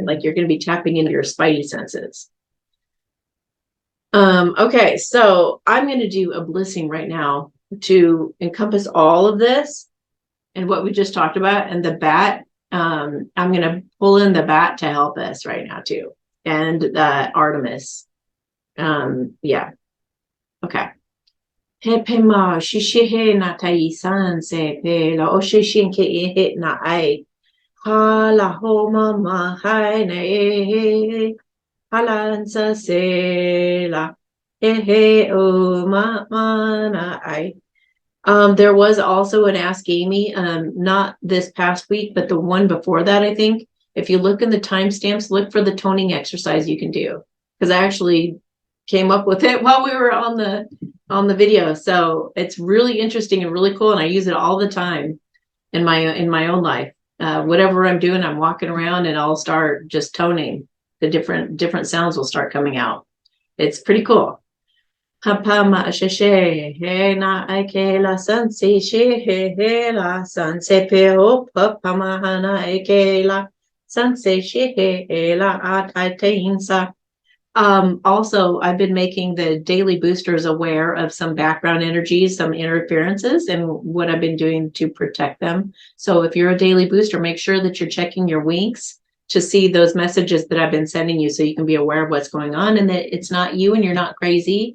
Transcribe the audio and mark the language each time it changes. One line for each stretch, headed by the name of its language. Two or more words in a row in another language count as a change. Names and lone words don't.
English: Like you're going to be tapping into your spidey senses. Okay, so I'm going to do a blessing right now to encompass all of this and what we just talked about. And the bat I'm going to pull in the bat to help us right now too. And Artemis. Yeah. Okay. He pema shishihe na taisan se pe la o shishin ke e na ai. Ha la ho mama hai na e halansa se la e o ma na ai. There was also an Ask Amy, not this past week, but the one before that, I think. If you look in the timestamps, look for the toning exercise you can do. Because I actually came up with it while we were on the video. So it's really interesting and really cool. And I use it all the time in my own life. Whatever I'm doing, I'm walking around and I'll start just toning. The different sounds will start coming out. It's pretty cool. Hapama sheshe he na ike la sansi she he la sanse peo papama hana ike la sanse she he la atainsa. Also, I've been making the daily boosters aware of some background energies, some interferences, and what I've been doing to protect them. So if you're a daily booster, make sure that you're checking your winks to see those messages that I've been sending you so you can be aware of what's going on and that it's not you and you're not crazy.